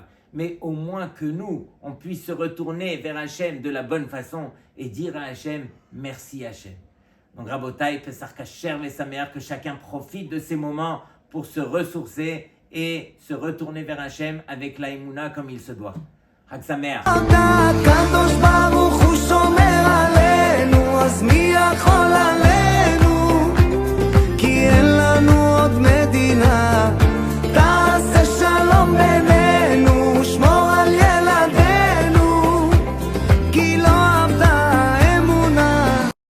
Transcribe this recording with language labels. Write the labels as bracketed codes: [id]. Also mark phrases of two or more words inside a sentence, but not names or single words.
[fr] Mais au moins que nous, on puisse se retourner vers Hachem de la bonne façon et dire à Hachem, merci Hachem. Donc Rabotai, [he] פסח כשר [fr] et Sameach, que chacun profite de ces moments pour se ressourcer et se retourner vers Hachem avec la Emouna comme il se doit. [he] חג שמח. הקדוש ברוך הוא שומר עלינו, אז מי יכול עלינו? כי אין לנו עוד מדינה. תעשה שלום בינינו, שמור על ילדינו, כי לא אבדה האמונה.